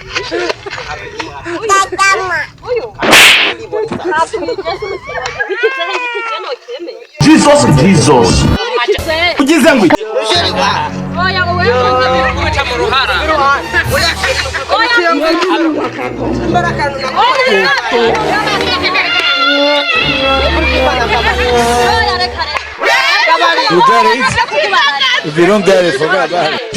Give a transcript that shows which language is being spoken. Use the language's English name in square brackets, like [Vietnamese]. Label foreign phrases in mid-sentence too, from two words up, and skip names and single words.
[English] Jesus. [Rundi] Ugize ngo iki? Oya wowe Kuca mu ruhara. [English] You got it? If you don't get it, forget about it.